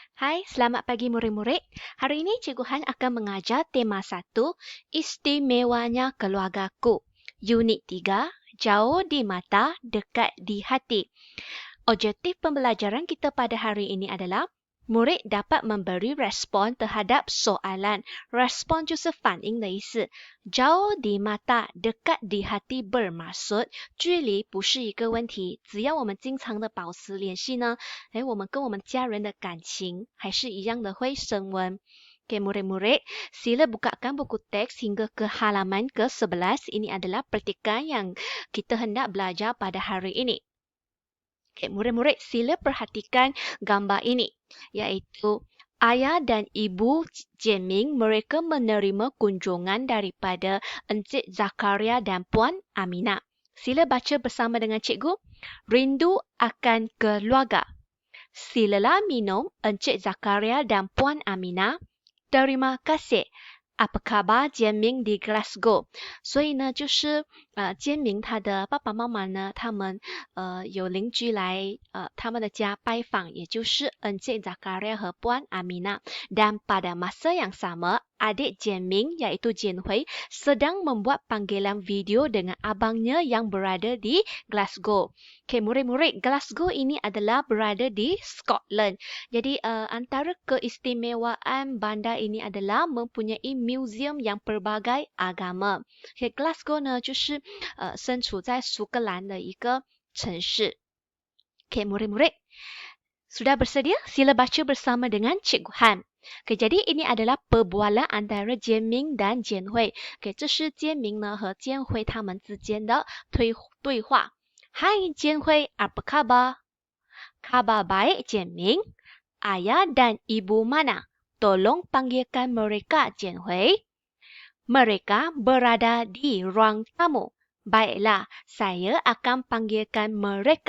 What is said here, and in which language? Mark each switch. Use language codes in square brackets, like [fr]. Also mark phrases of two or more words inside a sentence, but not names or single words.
[ms] Hai, selamat pagi murid-murid. Hari ini Cikgu Han akan mengajar tema 1, Istimewanya Keluargaku. Unit 3, Jauh di Mata, Dekat di Hati. Objektif pembelajaran kita pada hari ini adalah murid dapat memberi respon terhadap soalan. [zh] Respon 就是反应的意思。 [ms] Jauh di mata, dekat di hati bermaksud [zh] 距离不是一个问题，只要我们经常的保持联系呢，我们跟我们家人的感情还是一样的会升温。 [ms] Oke, murid-murid, sila bukakan buku teks hingga ke halaman ke-11. Ini adalah petikan yang kita hendak belajar pada hari ini. Oke, murid-murid, sila perhatikan gambar ini, iaitu ayah dan ibu Jianming, mereka menerima kunjungan daripada Encik Zakaria dan Puan Aminah. Sila baca bersama dengan cikgu. Rindu akan keluarga. Silalah minum Encik Zakaria dan Puan Aminah. Terima kasih. Apa khabar Jianming di Glasgow？ [zh] 所以呢，就是坚明他的爸爸妈妈呢，他们有邻居来他们的家拜访，也就是 Encik Zakaria 和 Puan Aminah. [ms] Dan pada masa yang sama, adik Jianming iaitu Jian Hui sedang membuat panggilan video dengan abangnya yang berada di Glasgow. Okay, murid-murid, Glasgow ini adalah berada di Scotland. Jadi antara keistimewaan bandar ini adalah mempunyai museum yang pelbagai agama. [zh] Okay, Glasgow 呢，就是身处在苏格兰的一个城市。 [ms] Okay, murid-murid, sudah bersedia? Sila baca bersama dengan Cikgu Han. Okay, jadi ini adalah perbualan antara Jianming dan Jian Hui. [zh] Okay, 这是坚明呢和坚辉他们之间的对话。 [ms] Hai Jian Hui, apa khabar? Khabar baik Jianming. Ayah dan ibu mana? Tolong panggilkan mereka Jian Hui. Mereka berada di ruang tamu. Baiklah, saya akan panggilkan mereka.